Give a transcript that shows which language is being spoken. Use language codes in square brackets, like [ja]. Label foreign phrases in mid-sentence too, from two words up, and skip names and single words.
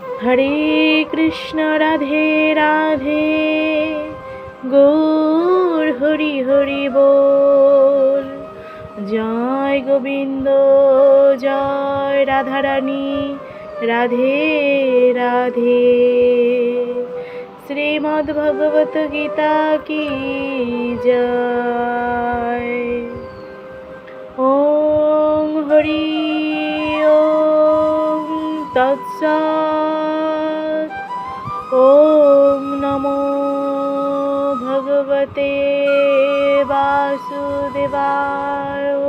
[bn] হরে কৃষ্ণ রাধে রাধে গৌর হরি হরি বল। জয় গোবিন্দ জয় রাধারানী রাধে রাধে। শ্রীমদ্ ভগবত গীতা কি জয়। [sa] ওম হরি ওম তৎসৎ। ওম নমো ভগবতে বাসুদেবায়।